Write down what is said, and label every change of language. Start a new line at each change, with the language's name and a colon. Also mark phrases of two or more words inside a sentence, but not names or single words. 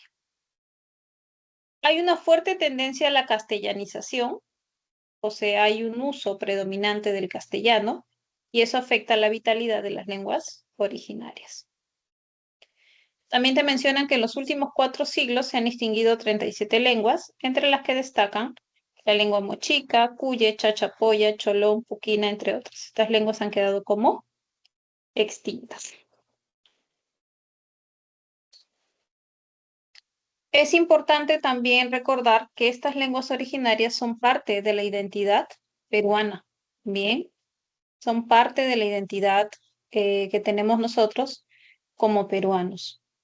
Spanish: Hay una fuerte tendencia a la castellanización, o sea, hay un uso predominante del castellano y eso afecta la vitalidad de las lenguas originarias. También te mencionan que en los últimos 4 siglos se han extinguido 37 lenguas, entre las que destacan la lengua mochica, cuye, chachapoya, cholón, puquina, entre otras. Estas lenguas han quedado como extintas. Es importante también recordar que estas lenguas originarias son parte de la identidad peruana. Bien, son parte de la identidad que tenemos nosotros como peruanos.